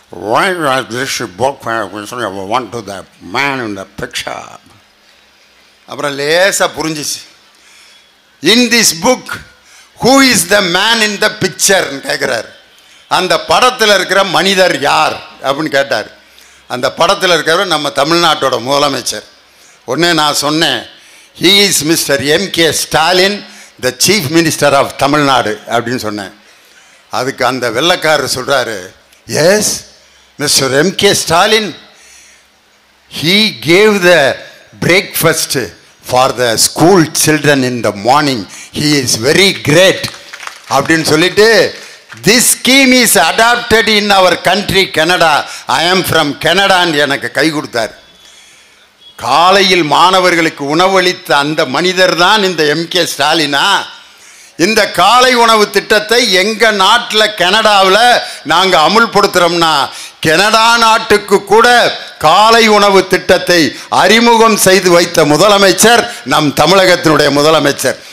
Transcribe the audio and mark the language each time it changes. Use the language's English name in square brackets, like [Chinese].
[English] Why was this book want to the man in the picture? [Tamil] அப்புறம் லேசாக புரிஞ்சிச்சு. [English] in this book who is the man in the பிக்சர்னு [Tamil] கேட்குறாரு. அந்த படத்தில் இருக்கிற மனிதர் யார் அப்படின்னு கேட்டார். அந்த படத்தில் இருக்கிறவர் நம்ம தமிழ்நாட்டோட முதலமைச்சர். உடனே நான் சொன்னேன், [English] He is mister M K. Stalin, the chief minister of Tamil Nadu [Tamil] அப்படின்னு சொன்னேன். அதுக்கு அந்த வெள்ளைக்காரர் சொல்கிறாரு, S Mr. [English] M.K. Stalin, he gave the breakfast for the school children in the morning. He is very great. [Tamil] அப்படின்னு சொல்லிட்டு, [English] this scheme is adopted in our country, Canada. I am from Canada and [Tamil] எனக்கு கை கொடுத்தார். காலையில் மாணவர்களுக்கு உணவளித்த அந்த மனிதர் தான் இந்த M.K. ஸ்டாலினா. இந்த காலை உணவு திட்டத்தை எங்கள் நாட்டில் கனடாவில் நாங்கள் அமுல்படுத்துகிறோம்னா, கனடா நாட்டுக்கு கூட காலை உணவு திட்டத்தை அறிமுகம் செய்து வைத்த முதலமைச்சர் நம் தமிழகத்தினுடைய முதலமைச்சர்.